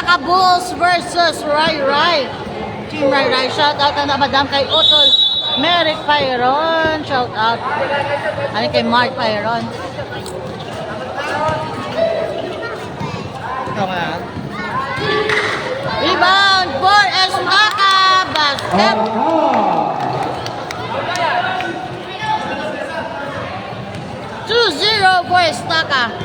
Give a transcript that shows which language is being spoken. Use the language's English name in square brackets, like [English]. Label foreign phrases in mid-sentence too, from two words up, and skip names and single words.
[English] Bulls versus Rai Rai. Team Rai Rai. Shout out [Filipino] na madam kay Utol Merrick Pyron. [English] Shout out. [Filipino] Ano kay Mark Pyron. [English] Rebound for Estaka. Basket. 2-0 for Estaka.